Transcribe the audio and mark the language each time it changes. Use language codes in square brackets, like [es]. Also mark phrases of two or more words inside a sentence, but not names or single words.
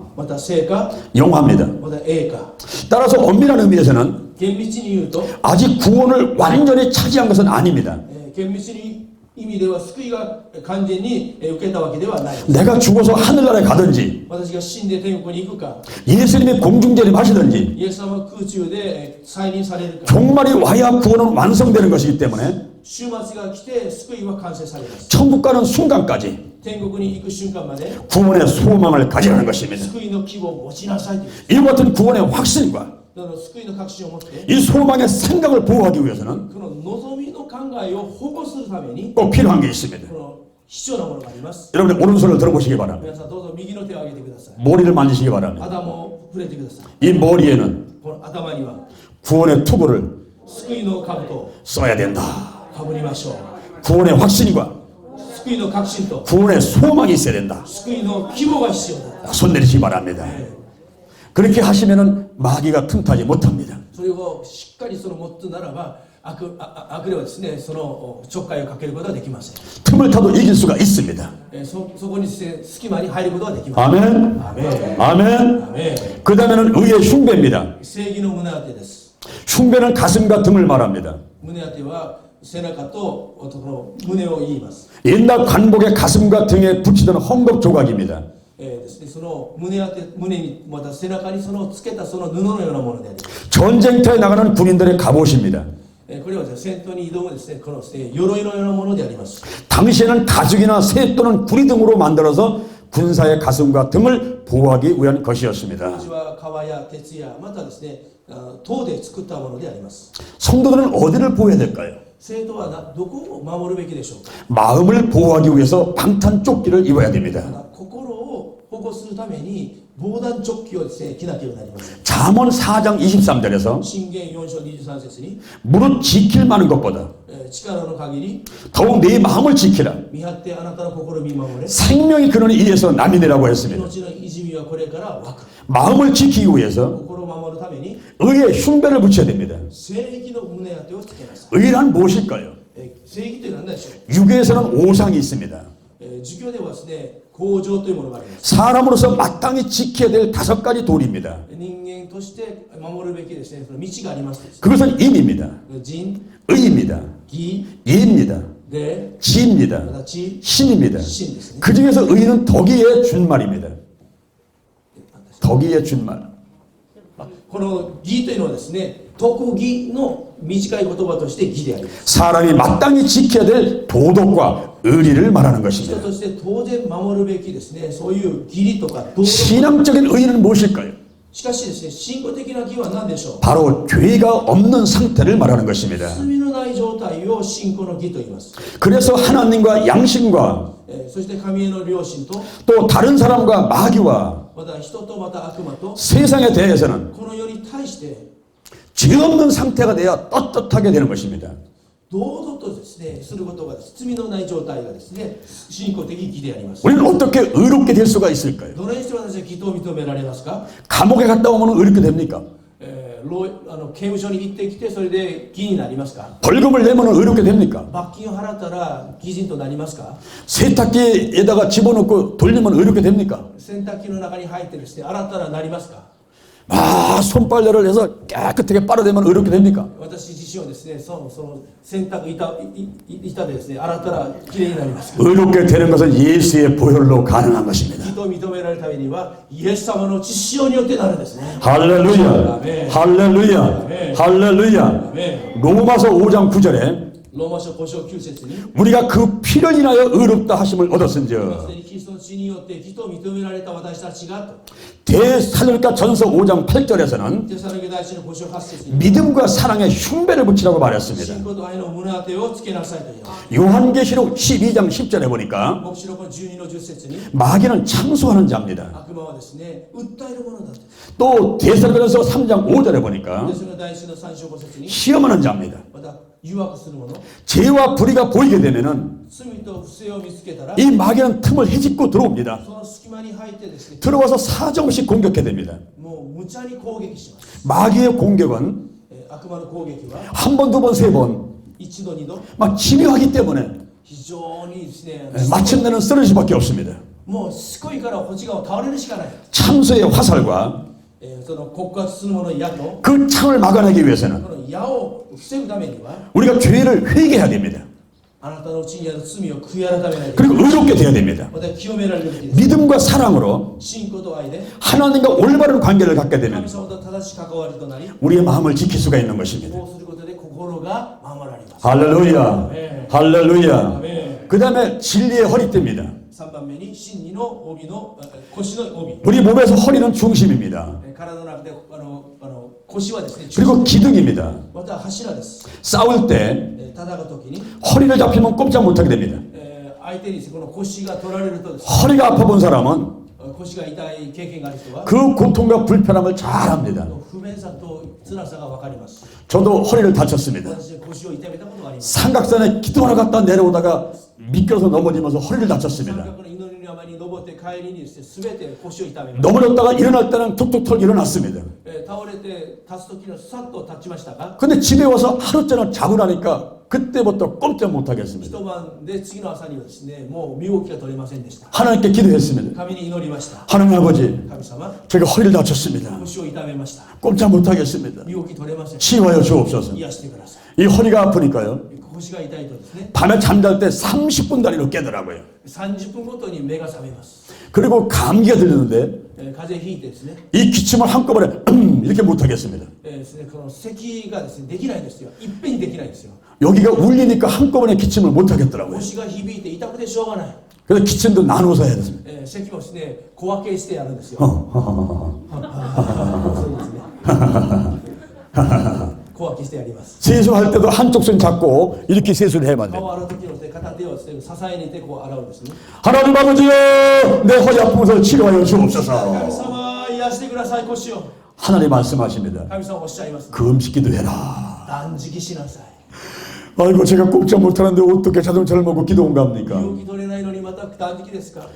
[ja] また成果、 [ko] 영화입니다. [ja] また栄華。 [ko] 따라서 엄밀한 의미에서는 [ja] 厳密に言うと、 [ko] 아직 구원을 완전히 차지한 것은 아닙니다. [ja] 厳密に意味では救いが完全に受けたわけではない。 [ko] 내가 죽어서 하늘나라에 가든지 [ja] 私が死んで天国に行くか、 [ko] 예수님이 공중제를 마시든지 [ja] イエス様が空中で再臨されるか、 [ko] 종말이 와야 구원은 완성되는 것이기 때문에 [ja] 終末が来て救いは完成されます。 [ko] 천국 가는 순간까지 [ja] 天国に行く瞬間まで [ko] 구원의 소망을 가지라는 것입니다. [ja] 救いの希望を持ちなさいという。 [ko] 이와 같은 구원의 확신과 [ja] だから救いの確信を持って、 [ko] 이 소망의 생각을 보호하기 위해서는 [ja] この望みの考えを保護するために、 [ko] 꼭 필요한 게 있습니다. [ja] この必要なものがあります。 [ko] 여러분의 오른손을 들어보시기 바랍니다. [ja] 皆さんどうぞ右の手を挙げてください。 [ko] 머리를 만지시기 바랍니다. [ja] 頭を触れてください。 [ko] 이 머리에는 [ja] この頭には [ko] 구원의 투구를 [ja] 救いの兜を [ko] 써야 된다. [ja] かぶりましょう。 [ko] 구원의 확신과 [ja] 救いの確信と [ko] 구원의 소망이 있어야 된다. [ja] 救いの希望が必要だ。 [ko] 손 내리시기 바랍니다. 그렇게 하시면은 마귀가 틈타지 못합니다. [ja] それをしっかりその持つならば悪霊はですね、そのちょっかいをかけることはできません。 [ko] 틈을 타도 이길 수가 있습니다. [ja] そこにですね、隙間に入ることはできません。 [ko] 아멘. [ja] アメン。 [ko] 아멘. [ja] アメン。 [ko] 그 다음에는 의의 흉배입니다. [ja] 正義の胸当てです。 [ko] 흉배는 가슴과 등을 말합니다. [ja] 胸当ては背中とこの胸を言います。 [ko] 옛날 관복의 가슴과 등에 붙이던 헝겊 조각입니다. [ja] ですね、その胸にまた背中にそのつけたその布のようなものであります。 [ko] 전쟁터에 나가는 군인들의 갑옷입니다. [ja] これはですね、戦闘に挑むですね、このですね、鎧のようなものであります。 [ko] 당시에는 가죽이나 새 또는 구리 등으로 만들어서 군사의 가슴과 등을 보호하기 위한 것이었습니다. [ja] 当時は革や鉄やまたですね、銅で作ったものであります。 [ko] 성도들은 어디를 보호해야 될까요? [ja] 生徒はどこを守るべきでしょうか。 [ko] 마음을 보호하기 위해서 방탄조끼를 입어야 됩니다. [ja] 心を保護するために防弾チョッキをですね、着なければなりません。 [ko] 잠언 4장 23절에서 [ja] 箴言4章23節に、 [ko] 무릇 지킬 만한 것보다 [ja] 力の限り [ko] 더욱 네 마음을 지키라. [ja] 見張ってあなたの心を見守れ。 [ko] 생명이 근원이 이에서 남이니라고 했습니다. [ja] 命のいじみはこれから湧く。 [ko] 마음을 지키기 위해서 [ja] 心を守るために [ko] 의의 흉배를 붙여야 됩니다. [ja] 正義の胸当てをつけなさい。 [ko] 의란 무엇일까요? [ja] 正義というのは何でしょう。 [ko] 육에서는 오상이 있습니다. [ja] 儒教ではですね、恒常というものがあります。 [ko] 사람으로서 마땅히 지켜야 될 5가지 도리입니다. [ja] 人間として守るべきですね、その道があります。 [ko] 그것은 임입니다. [ja] 仁、 [ko] 의입니다. [ja] 義、 [ko] 예입니다. [ja] 礼、 [ko] 지입니다. [ja] 形、 [ko] 신입니다. [ja] 信ですね。 [ko] 그 중에서 의는 덕이의 준말입니다. 덕이의 준말. [ja] この義というのはですね、徳義の短い言葉として義であります。 [ko] 사람이 마땅히 지켜야 될 도덕과 의리를 말하는 [ja] 人 [ko] 것입니다. [ja] として当然守るべきですね、そういう義理とか道徳。 [ko] 신앙적인 의리는 무엇일까요? [ja] しかしですね、信仰的な義は何でしょう。 [ko] 바로 죄가 없는 상태를 말하는 것입니다. [ja] 罪のない状態を信仰の義と言います。 [ko] 그래서 하나님과 양심과 [ja] そして神への良心と、 [ko] 또 다른 사람과 마귀와 [ja] また人とまた悪魔と、 [ko] 세상에 대해서는 [ja] この世に対して [ko] 죄 없는 상태가 돼야 떳떳하게 되는 것입니다. [ja] 堂々とですね、することが罪のない状態がですね、信仰的義であります。 [ko] 우리는 어떻게 의롭게 될 수가 있을까요? [ja] どのようにして私は義と認められますか。 [ko] 감옥에 갔다 오면 의롭게 됩니까? [ja] 刑務所に行ってきてそれで義になりますか。 [ko] 벌금을 내면 의롭게 됩니까? [ja] 罰金を払ったら義人となりますか。 [ko] 세탁기에다가 집어넣고 돌리면 의롭게 됩니까? [ja] 洗濯機の中に入ってですね、洗ったらなりますか。 [ko] 손빨래를 해서 깨끗하게 빨아대면 의롭게 됩니까? [ja] 私自身はですね、その洗濯板でですね、洗ったらきれいになります。 [ko] 의롭게 되는 것은 예수의 보혈로 가능한 것입니다. [ja] 人を認められるためにはイエス様の血潮によってなるんですね。 [ko] 할렐루야, 할렐루야, 할렐루야. 로마서 5장 9절에 [ja] ローマ書5章9節に [ko] 우리가 그 피를 인하여 의롭다 하심을 [ja] す [ko] 얻었은즉 [ja] でにキリストの血によって人を認められた私たちがと [ko] 대살로니가 전서 5장 8절에서는 [ja] テサロニケ第一の5章8節に [ko] 믿음과 사랑의 흉배를 붙이라고 말했습니다. [ja] 信仰と愛の胸当てをつけなさいという [ko] 요한계시록 12장 10절에 보니까 [ja] 黙示録の12の10節に [ko] 마귀는 참소하는 자입니다. [ja] 悪魔はですね、訴えるものだと。 [ko] 또 대살로니가서 3장 5절에 보니까 [ja] テサロニケ第一の3章5節に [ko] 시험하는 자입니다. [ja] また誘惑する者、 [ko] 죄와 불의가 보이게 되면은 [ja] 罪と不正を見つけたら [ko] 이 마귀는 틈을 헤집고 들어옵니다. [ja] その隙間に入ってですね、 [ko] 들어와서 사정없이 공격해 됩니다. [ja] もう無茶に攻撃します。 [ko] 마귀의 공격은 [ja] 悪魔の攻撃は [ko] 한 번, 두 번, 세 번, [ja] 一度二度 [ko] 막 집요하기 때문에 [ja] 非常にですね、 [ko] 마침내는 쓰러질 수밖에 없습니다. [ja] もうしつこいからこっち側倒れるしかない。 [ko] 참소의 화살과 [ja] その告発する者の矢と [ko] 그 창을 막아내기 위해서는 [ja] この矢を防ぐためには [ko] 우리가 죄를 회개해야 됩니다. [ja] あなたのうちにある罪を悔い改めないといけない。 [ko] 그리고 의롭게 돼야 됩니다. [ja] また清められるべきです。 [ko] 믿음과 사랑으로 [ja] 信仰と愛で [ko] 하나님과 올바른 관계를 갖게 되면 [ja] 神様と正しい関わりとなり、 [ko] 우리의 마음을 지킬 수가 있는 것입니다. [ja] こうすることで心が守られます。 [ko] 할렐루야, 네. 할렐루야. 아멘. 그 다음에 진리의 허리띠입니다. [ja] 3 番目に真理の帯の腰の帯。 [ko] 우리 몸에서 허리는 중심입니다. [ja] 体の中で腰はですね、 [ko] 그리고 기둥입니다. [ja] また柱です。 [ko] 싸울 때 [ja] 戦う時に [ko] 허리를 잡히면 꼼짝 못하게 됩니다. [ja] 相手にこの腰が取られるとですね、 [ko] 허리가 아파 본 사람은 [ja] 腰が痛い経験がある人は [ko] 그 고통과 불편함을 잘 압니다. [ja] 不便さと辛さが分かります。 [ko] 저도 허리를 다쳤습니다. [ja] 私は腰を痛めたことがあります。 [ko] 삼각산에 기도하러 갔다 내려오다가 미끄러서 넘어지면서 허리를 [ja] 三 [ko] 다쳤습니다. [ja] 角の祈りの山に登って帰りにですね、全て腰を痛めます。 [ko] 넘어졌다가 일어날 때는 툭툭 털 일어났습니다. [ja] 倒れて立つ時のさっと立ちましたが、 [ko] 근데 집에 와서 하루째는 자고 나니까 그때부터 꼼짝 못하겠습니다. [ja] 一晩で次の朝にはですね、もう身動きが取れませんでした。 [ko] 하나님께 기도했습니다. [ja] 神に祈りました。 [ko] 하나님 아버지, [ja] 神様、 [ko] 제가 허리를 다쳤습니다. [ja] 腰を痛めました。 [ko] 꼼짝 못하겠습니다. [ja] 身動き取れません。 [ko] 치유하여 주옵소서. [ja] 癒してくださ [ko] 이 허리가 아프니까요. [ja] い。腰が痛いとですね、 [ko] 밤에 잠잘 때 30분 단위로 깨더라고요. [ja] 30 分ごとに目が覚めます。 [ko] 그리고 감기가 들리는데 [ja] 風邪ひいてですね、 [ko] 이 기침을 한꺼번에 이렇게 못하겠습니다. [ja] ですね、この咳がですね、できないんですよ。いっぺんにできないんですよ。 [ko] 여기가 울리니까 한꺼번에 기침을 못하겠더라고요. [ja] 腰が響いて痛くてしょうがない。 [ko] 그래서 기침도 나눠서 해야 됐습니다. [ja] 咳もですね、小分けしてやるんですよ。そうですね。小分けしてやります。 [ko] 세수할 때도 한쪽 손 잡고 이렇게 세수를 해야만 돼요. [ja] 顔を洗う時のですね、片手をですね、支えにてこう洗うんですね。 [ko] 하나님 아버지여, 내 허리 아픈 것을 치료하여 [ja] 神 [ko] 주옵소서. [ja] 様、癒してください、腰を。 [ko] 하나님 말씀하십니다. [ja] 神様おっしゃいます。 [ko] 금식 기도해라. [ja] 断食しなさい。 [ko] 아이고 제가 꼼짝 못하는데 어떻게 자동차를 먹고 기도원가 [ja] 身 [ko] 합니까? [ja] 動き取れないのにまた断食ですか。